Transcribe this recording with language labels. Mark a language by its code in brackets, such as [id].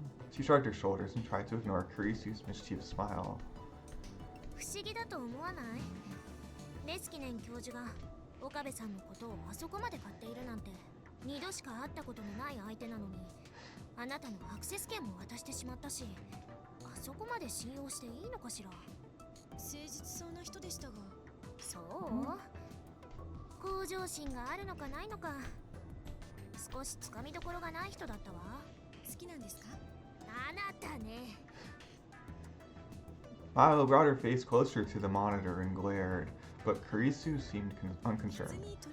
[en] She shrugged her shoulders and tried to ignore Kurisu's mischievous smile. [ja] 不思議だと思わない？レスキネン教授が岡部さんのことをあそこまで買っているなんて2度しか会ったことのない相手なのに、あなたのアクセス権も渡してしまったし、あそこまで信用していいのかしら。誠実そうな人でしたが。そう？向上心があるのかないのか、少しつかみどころがない人だったわ。好きなんですか？あなたね。 [en] Maho brought her face closer to the monitor and glared. but Kurisu seemed unconcerned.